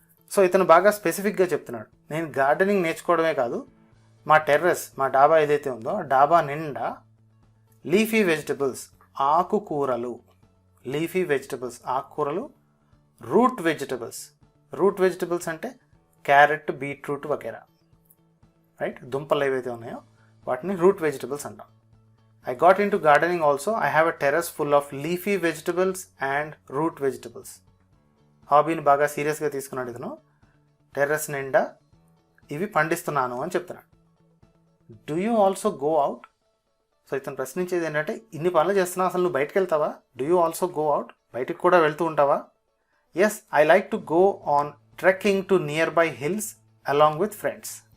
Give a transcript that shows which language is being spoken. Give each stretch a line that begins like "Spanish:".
Telugu: So ఇతను బాగా స్పెసిఫిక్గా చెప్తున్నాడు. నేను గార్డెనింగ్ నేర్చుకోవడమే కాదు, మా టెర్రస్, మా డాబా ఏదైతే ఉందో ఆ డాబా నిండా లీఫీ వెజిటబుల్స్, ఆకుకూరలు. లీఫీ వెజిటబుల్స్, ఆకుకూరలు. Route vegetables. రూట్ వెజిటబుల్స్ అంటే క్యారెట్, బీట్రూట్ వగేరా. రైట్. దుంపలు ఏవైతే ఉన్నాయో వాటిని రూట్ వెజిటబుల్స్ అంటాం.
English: I got into gardening also. I have a terrace full of leafy vegetables and root vegetables.
Telugu: హాబీని బాగా సీరియస్గా తీసుకున్నాడు ఇతను. టెర్రస్ నిండా ఇవి పండిస్తున్నాను అని చెప్తున్నాడు.
English: Do you also go out?
Telugu: So ఇతను ప్రశ్నించేది ఏంటంటే, ఇన్ని పనులు చేస్తున్నావు, అసలు నువ్వు బయటకు వెళ్తావా?
English: Do you also go out?
Telugu: బయటికి కూడా వెళ్తూ ఉంటావా?
English: Yes, I like to go on trekking to nearby hills along with friends.